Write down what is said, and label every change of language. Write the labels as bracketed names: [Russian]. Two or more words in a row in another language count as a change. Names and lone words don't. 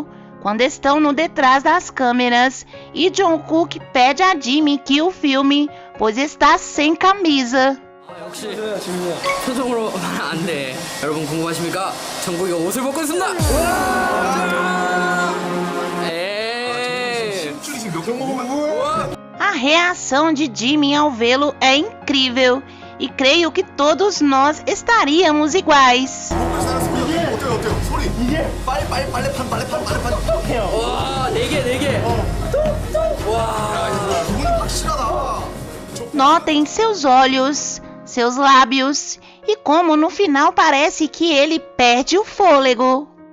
[Portuguese] quando estão no detrás das câmeras e Jungkook pede a Jimin que o filme, pois está sem camisa. [Korean] 역시 표정으로 말은 안 돼. 여러분 궁금하십니까? 정국이가 옷을 벗고 있습니다. [Portuguese] A reação de Jimin ao vê-lo é incrível e creio que todos nós estaríamos iguais. [Korean] 와, 네 개. [Portuguese] Notem seus olhos, seus lábios e como no final parece que ele perde o fôlego.